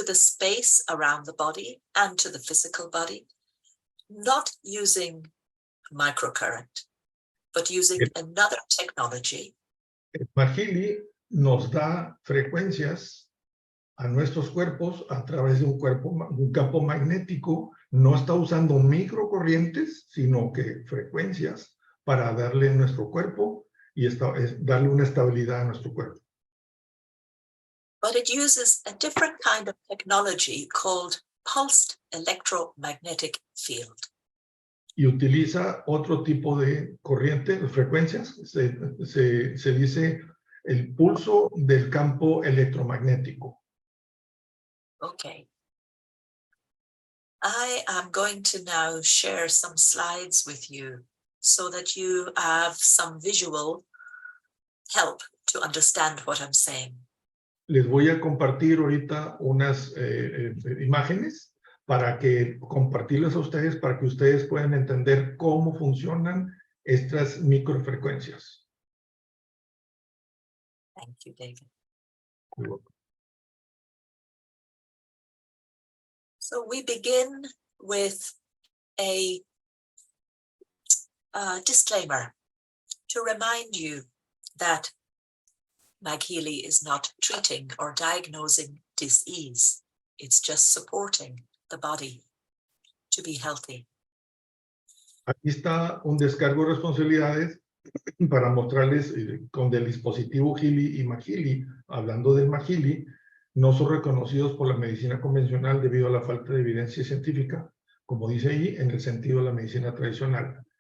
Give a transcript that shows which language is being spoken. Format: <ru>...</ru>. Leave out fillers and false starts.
<en>to the space around the body and to the physical body, not using microcurrent, but using another technology.</en> <es>MagHealy nos da frecuencias a nuestros cuerpos a través de un campo magnético. No está usando microcorrientes, sino que frecuencias para darle a nuestro cuerpo y darle una estabilidad a nuestro cuerpo.</es> <en>But it uses a different kind of technology called pulsed electromagnetic field.</en> <es>Y utiliza otro tipo de corriente, de frecuencias. Se dice el pulso del campo electromagnético.</es> <en>Okay. I am going to now share some slides with you so that you have some visual help to understand what I'm saying.</en> <es>Les voy a compartir ahorita unas imágenes para que compartirlas a ustedes para que ustedes puedan entender cómo funcionan estas microfrecuencias.</es> <en>Thank you, David. So we begin with a disclaimer to remind you that MagHealy is not treating or diagnosing disease. It's just supporting the body to be healthy.</en> <es>Aquí está un descargo de responsabilidades para mostrarles con el dispositivo Healy y MagHealy, hablando del MagHealy, no son reconocidos por la medicina convencional debido a la falta de evidencia científica, como dice ahí, en el sentido de la medicina tradicional.</es>